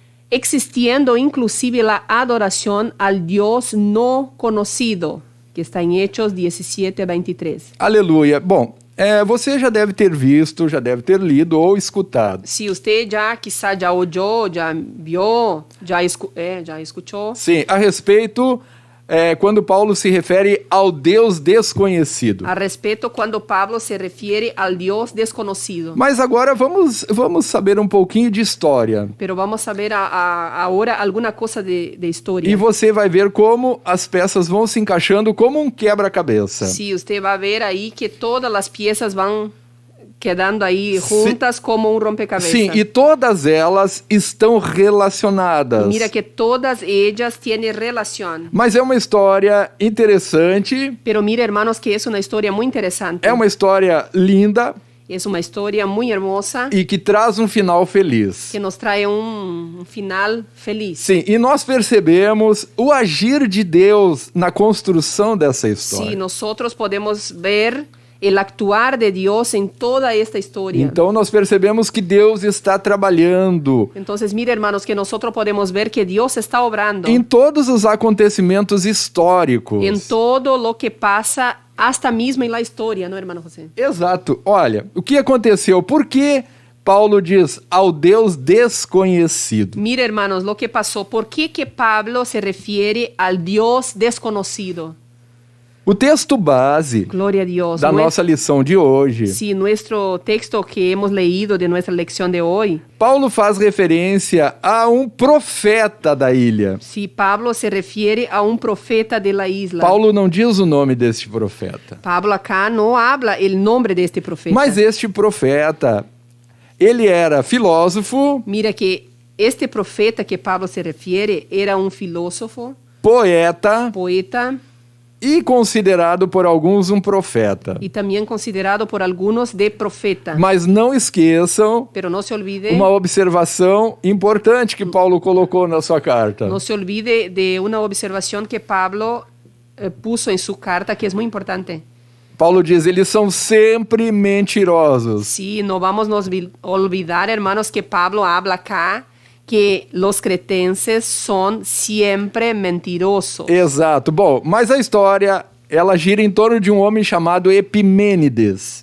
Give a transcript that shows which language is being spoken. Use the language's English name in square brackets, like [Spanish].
[Spanish] existiendo inclusive la adoración al Dios no conocido, que está en Hechos 17:23. [Portuguese] Aleluia. Bom, você já deve ter visto, já deve ter lido ou escutado. [Spanish] Si usted ya quizá ya oyó, ya vio, ya escuchó, [Portuguese] Sim, a respeito, quando Paulo se refere ao Deus desconhecido. [Spanish] a respeto cuando Pablo se refiere al Dios desconocido. [Portuguese] Mas agora vamos saber um pouquinho de história. [Spanish] Pero vamos a ver ahora alguna cosa de historia. [Portuguese] E você vai ver como as peças vão se encaixando como um quebra-cabeça. [Spanish] Sí, usted va a ver ahí que todas las piezas van quedando ahí juntas como un rompecabezas. [Portuguese] Sim, e todas elas estão relacionadas. [Spanish] Mira que todas ellas tienen relación. [Portuguese] Mas é uma história interessante, [Spanish] Pero mira, hermanos, que es una historia muy interesante. [Portuguese] é uma história linda [Spanish] Es una historia muy hermosa [Portuguese] e que traz um final feliz. [Spanish] que nos trae un final feliz. [Portuguese] Sim, e nós percebemos o agir de Deus na construção dessa história. [Spanish] Sí, nosotros podemos ver el actuar de Dios en toda esta historia. [Portuguese] Então nós percebemos que Deus está trabalhando [Spanish] Entonces, mira, hermanos, que nosotros podemos ver que Dios está obrando [Portuguese] em todos os acontecimentos históricos. [Spanish] en todo lo que pasa hasta mismo en la historia, ¿no, hermano José? [Portuguese] Exato. Olha, o que aconteceu? Por que Paulo diz ao Deus desconhecido? [Spanish] Mira, hermanos, lo que pasó. ¿Por qué que Pablo se refiere al Dios desconocido? [Portuguese] O texto base [Spanish] Gloria a Dios. [Portuguese] da nossa lição de hoje, [Spanish] Sí, nuestro texto que hemos leído de nuestra lección de hoy, [Portuguese] Paulo faz referência a um profeta da ilha. [Spanish] sí, Pablo se refiere a un profeta de la isla. [Portuguese] Paulo não diz o nome deste profeta. [Spanish] Pablo acá no habla el nombre de este profeta. [Portuguese] Mas este profeta, ele era filósofo, [Spanish] Mira que este profeta que Pablo se refiere era un filósofo, [Portuguese] poeta [Spanish] poeta [Portuguese] e considerado por alguns um profeta. [Spanish] y también considerado por algunos de profeta. [Portuguese] Mas não esqueçam [Spanish] Pero no se olvide, [Portuguese] uma observação importante que Paulo colocou na sua carta. [Spanish] no se olvide de una observación que Pablo puso en su carta que es muy importante. [Portuguese] Paulo diz, eles são sempre mentirosos. [Spanish] Sí, no vamos a olvidar, hermanos, que Pablo habla acá que los cretenses son siempre mentirosos. [Portuguese] Exato. Bom, mas a história, ela gira em torno de um homem chamado Epimênides.